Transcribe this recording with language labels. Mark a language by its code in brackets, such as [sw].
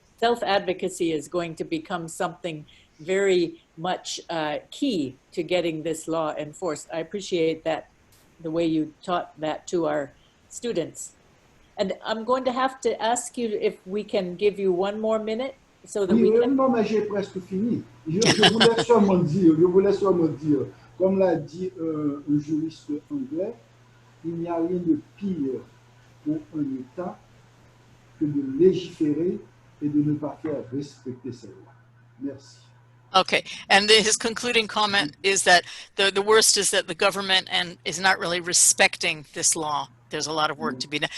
[en] self-advocacy is going to become something very much key to getting this law enforced. I appreciate that, the way you taught that to our students. And I'm going to have to ask you if we can give you one more minute so that [fr] Oui, [en] we can... [fr] non, mais j'ai presque fini. Je voulais seulement dire, comme l'a dit un juriste anglais, il n'y a rien de pire pour un État que de légiférer et de ne pas faire respecter ses lois. Merci. [en] Okay, and his concluding comment is that the worst is that the government is not really respecting this law. There's a lot of work to be done.